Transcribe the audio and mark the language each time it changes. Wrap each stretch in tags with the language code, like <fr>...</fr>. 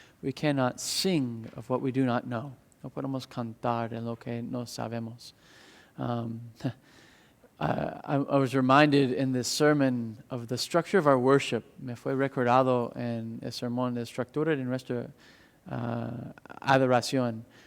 <en>We cannot sing of what we do not know.</en> <es>No podemos cantar en lo que no sabemos.</es> <en>I was reminded in this sermon of the structure of our worship.</en> <es>Me fue recordado en el sermón la estructura de nuestra adoración.</es>